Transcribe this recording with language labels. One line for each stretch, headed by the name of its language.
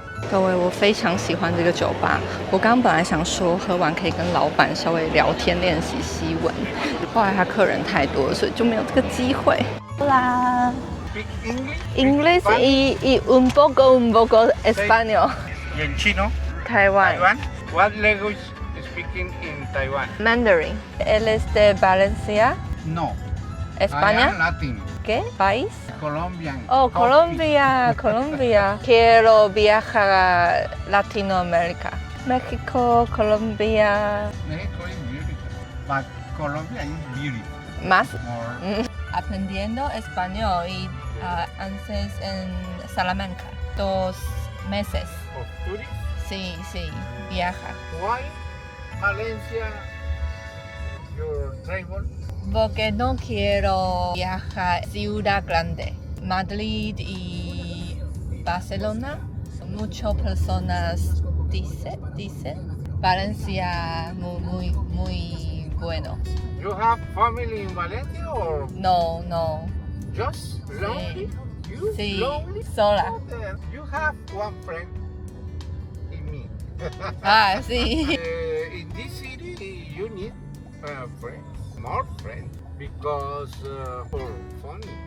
Chinese: 各位，我非常喜欢这个酒吧。我刚刚本来想说喝完可以跟老板稍微聊天练习西文，后来他客人太多，所以就没有这个机会。啦。
English: Speak English?
Spanish: Inglés y un poco español. ¿Y en chino? Taiwan. Taiwan?
English: What language speaking in Taiwan?
Spanish: Mandarin. Él es de Valencia, No. España.
English: I am Latin.
Spanish: ¿Qué país?
English: Colombian. Oh, Coffee. Colombia, Colombia.
Spanish: Quiero viajar a Latinoamérica. México, Colombia.
English: Mexico is beautiful. But Colombia is beautiful.
Spanish: Más.
English: More.
Spanish: Aprendiendo español y antes en Salamanca. 2 meses.
English: Of tourists?
Spanish: Sí, sí, viaja.
English: Why Valencia your travel?
Spanish: Porque no quiero viajar a ciudad grande. Madrid y Barcelona. Muchas personas dicen Valencia muy bueno.
English: You have family in Valencia or
Spanish: No.
English: just lonely? You
Spanish: Sí,
English: lonely?
Spanish: sola.
English: Oh, then you have one friend in me.
Spanish: Ah, sí.
English: In this city, you need friends, more friends, because for funny.